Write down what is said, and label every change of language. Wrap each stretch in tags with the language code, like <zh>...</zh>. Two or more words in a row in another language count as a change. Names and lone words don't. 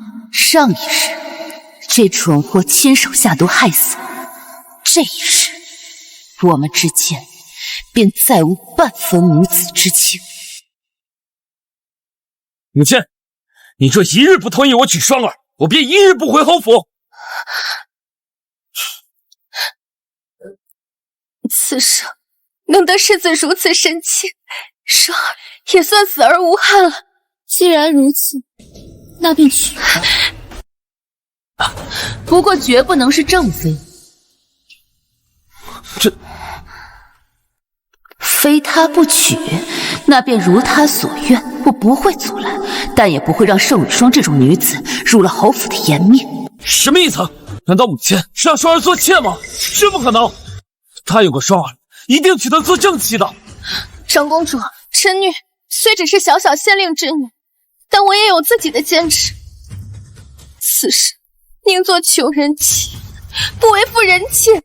<zh>上一世，這蠢貨親手下毒害死我。這一世，我們之間便再無半分母子之情。母親，你若一日不同意我娶雙兒，我便一日不回侯府。此生能得世子如此深情，雙兒也算死而無憾了。既然如此，那便娶她。不過絕不能是正妃。這非他不娶，那便如他所願，我不會阻攔，但也不會讓盛雨霜這種女子入了侯府的顏面。什麼意思？難道母親是讓雙兒做妾嗎？這不可能！答應過雙兒，一定娶她做正妻的。長公主，臣女雖只是小小縣令之女，但我也有自己的堅持。此事寧做窮人妻，不為婦人妾。</zh>